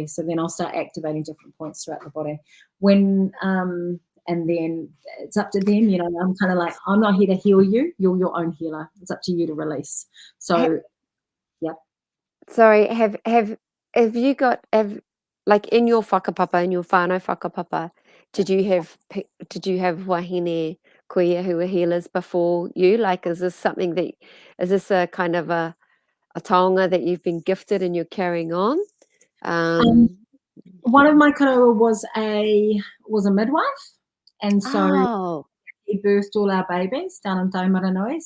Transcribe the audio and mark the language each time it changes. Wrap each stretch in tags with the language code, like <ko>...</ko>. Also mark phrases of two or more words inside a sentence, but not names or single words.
<en>So then I'll start activating different points throughout the body. And then it's up to them. I'm kind of like, I'm not here to heal you. You're your own healer. It's up to you to release. So, yeah. Sorry, have you got like in your whakapapa, in your</en> <mi>whānau whakapapa,</mi> <en>did you have</en> <mi>wahine kuia</mi> <en>who were healers before you? Like, is this a kind of a taonga that you've been gifted and you're carrying on? One of my kōrero was a midwife, and so he birthed all our babies down in Taumaranui.</en>